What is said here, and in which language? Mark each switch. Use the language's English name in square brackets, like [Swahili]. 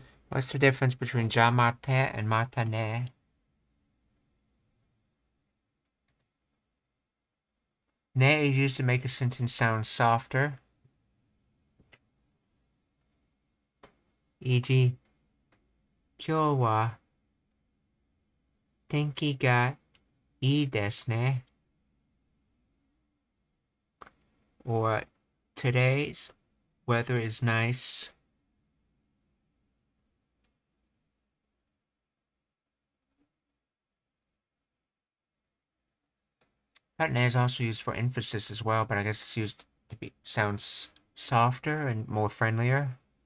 [English] what's the difference between ja mate and mata ne? Ne is used to make a sentence sound softer. [Japanese] E.g., 今日は天気がいいですね. [English] Or today's weather is nice. That ne is also used for emphasis as well, but I guess it's used to sounds softer and more friendlier.